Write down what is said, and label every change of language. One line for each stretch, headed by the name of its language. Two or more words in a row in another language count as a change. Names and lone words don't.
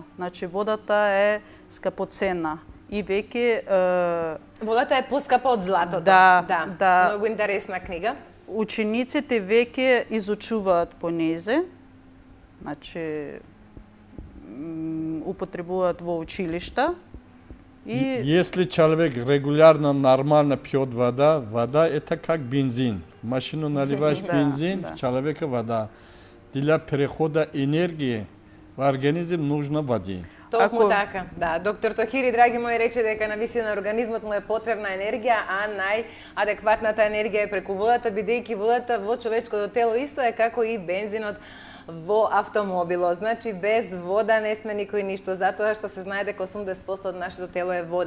Macedonian: Значи водата е скапоцена и веќе Водата е поскапа од златото. Да. Многу интересна книга. учениците веќе изучуваат по незе. Значи употребуваат во училишта. И
Russian: Если человек регулярно, нормально пьет вода, вода это как бензин. В машину наливаешь Да, бензин, да. в человека вода. Для перехода энергии в организм нужно воды.
Macedonian: Токму Ако- така. Да, доктор Тохири, драги мои, рече дека навистина организмот му е потребна енергија, а најадекватната енергија е преку водата, бидејќи водата во човечкото тело исто е како и бензинот во автомобилот. Значи, без вода не сме никој ништо, затоа што се знае дека 80% од нашето тело е вода.